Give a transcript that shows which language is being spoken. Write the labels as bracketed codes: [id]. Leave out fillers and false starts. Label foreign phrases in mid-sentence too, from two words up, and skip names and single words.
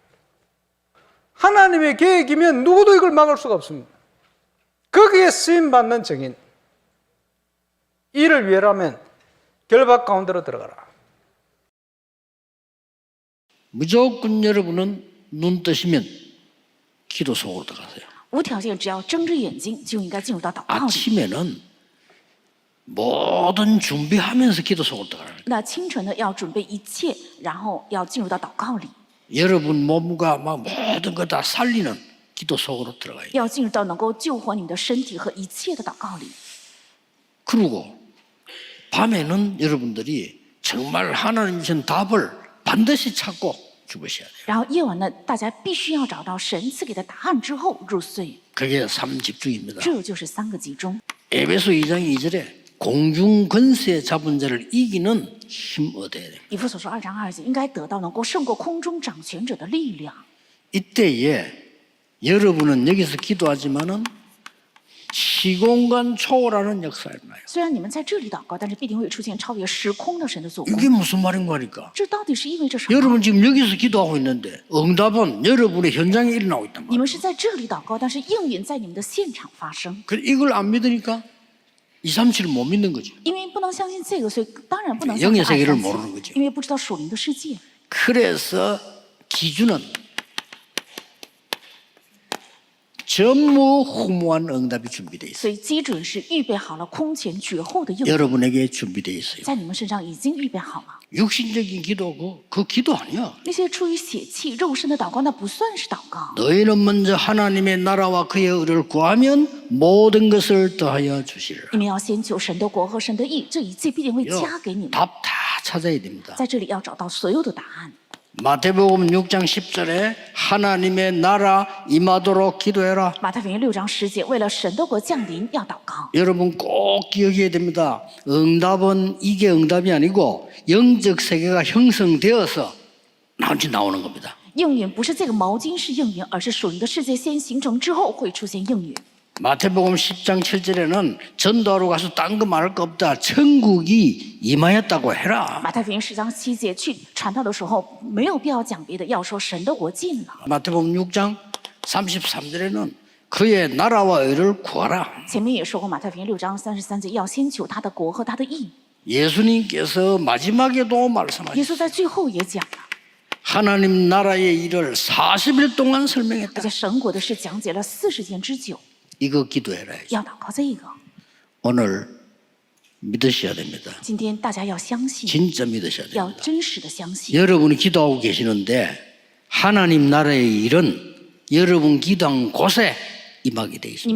[ko] 하나님의 계획이면 누구도 이걸 막을 수가 없습니다. 거기에 쓰임받는 증인. 이를 위해라면 결박 가운데로 들어가라. 무조건 여러분은 눈 뜨시면 기도 속으로 들어가세요. [zh] 无条件，只要睁着眼睛，就应该进入到祷告里。 [ko] 아침에는 모든 준비하면서 기도 속으로 들어가라. [zh] 那清晨呢，要准备一切，然后要进入到祷告里， [ko] 여러분 몸과 막 모든 거 다 살리는 기도 속으로 들어가요. [zh] 要进入到能够救活你的身体和一切的祷告里。 [ko] 그리고 밤에는 여러분들이 정말 하나님 주신 답을 반드시 찾고 주무셔야 돼요. [zh] 然后夜晚呢，大家必须要找到神赐给的答案之后入睡， [ko] 그게 삼집중입니다. [zh] 这就是3个集中。 [ko] 에베소 2장 2절에 공중 권세 잡은 자를 이기는 힘 얻어야 돼요. [zh] 以弗所说2章2节，应该得到能够胜过空中掌权者的力量。 [ko] 이때에 여러분은 여기서 기도하지만은 시공간 초월하는 역사가 일어나요. [zh] 虽然你们在这里祷告，但是必定会出现超越时空的神的作工。 [ko] 이게 무슨 말인 거니까? [zh] 这到底是意味着什么？ [ko] 여러분 지금 여기서 기도하고 있는데 응답은 여러분의 현장에 일어나고 있단 [zh] 你 [ko] 말이에요. [zh] 们是在这里祷告，但是应允在你们的现场发生。 [ko] 이걸 안 믿으니까 237을 못 믿는 거죠. [zh] 因为不能相信这个，所以当然不能相信 [ko] 영의 세계를 237 모르는 거죠. [zh] 因为不知道属灵的世界。 [ko] 그래서 기준은 전무후무한 응답이 준비되어 있어요. [zh] 所以基准是预备好了空前绝后的应允， [ko] 여러분에게 준비되어 있어요. [zh] 在你们身上已经预备好了。 [ko] 육신적인 기도 그 기도 아니야. [zh] 那些出于血气、肉身的祷告，那不算是祷告。 [ko] 너희는 먼저 하나님의 나라와 그의 의를 구하면 모든 것을 더하여 주시리라. [zh] 你们要先求神的国和神的义，这一切必定会加给你们。 [ko] 답 다 찾아야 됩니다. [zh] 在这里要找到所有的答案。 [ko] 마태복음 6장 10절에 하나님의 나라 임하도록 기도해라. [zh] 马太福音6章10节，为了神的国降临，要祷告。 [ko] 여러분 꼭 기억해야 됩니다. 응답은 이게 응답이 아니고 영적 세계가 형성되어서 나오는 겁니다. [zh] 应允不是这个毛巾是应允，而是属灵的世界先形成之后会出现应允。 [ko] 마태복음 10장 7절에는 전도하러 가서 딴 거 말할 거 없다. 천국이 임하였다고 해라. [zh] 马太福音10章7节，去传道的时候没有必要讲别的，要说神的国近了。 [ko] 마태복음 6장 33절에는 그의 나라와 의를 구하라. [zh] 前面也说过，马太福音6章33节，要先求他的国和他的义。 [ko] 예수님께서 마지막에도 [zh] 耶 [ko] 말씀하셨어요. [zh] 稣在最后也讲了， [ko] 하나님 나라의 일을 40일 동안 [zh] 而 [ko] 설명했다. [zh] 且神国的事讲解了40天之久， [ko] 이거 기도해라. [zh] 要祷告这个。 [ko] 오늘 믿으셔야 됩니다. [zh] 今天大家要相信， [ko] 진짜 믿으셔야 [zh] 要 [ko] 됩니다. [zh] 真实的相信。 [ko] 여러분이 기도하고 계시는데 하나님 나라의 일은 여러분 기도한 곳에 임하게 돼 있습니다.